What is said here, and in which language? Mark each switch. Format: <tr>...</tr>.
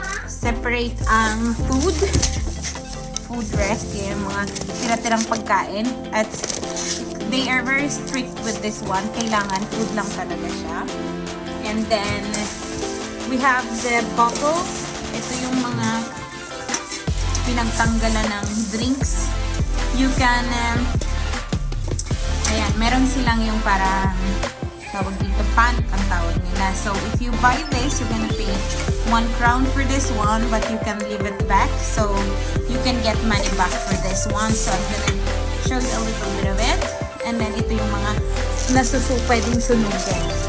<tl>Separate ang food rest, yung mga tira-tirang pagkain.</tl> <en>At they are very strict with this one.</en> <tl>Kailangan food lang talaga siya.</tl> <en>And then we have the bottles.</en> <tl>Ito yung mga pinagtanggalan ng drinks.</tl> <en>You can</en> <tl>ayan, meron silang yung parang tawag dito, pant ang tawag nila.</tl> <en>So, if you buy this, you're gonna pay 1 crown for this one, but you can leave it back. So, you can get money back for this one. So, I'm gonna show you a little bit of it.</en> <tl>And then, ito yung mga pwedeng sunugin.</tl>